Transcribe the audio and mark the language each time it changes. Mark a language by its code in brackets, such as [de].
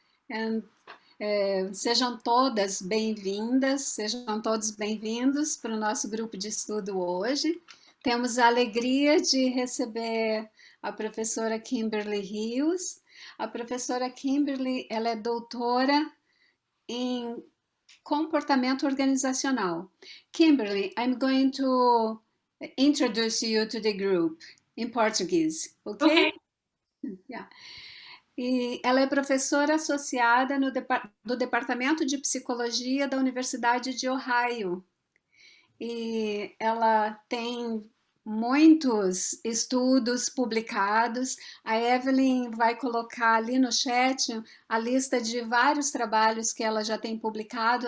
[pt] And, sejam todas bem-vindas, sejam todos bem-vindos para o nosso grupo de estudo hoje. Temos a alegria de receber a professora Kimberly Rios. A professora Kimberly, ela é doutora em comportamento organizacional. [en] Kimberly, I'm going to introduce you to the group in Portuguese, okay? Okay. Yeah. [pt] E ela é professora associada do Departamento de Psicologia da Universidade de Ohio. E ela tem muitos estudos publicados. A Evelyn vai colocar ali no chat a lista de vários trabalhos que ela já tem publicado.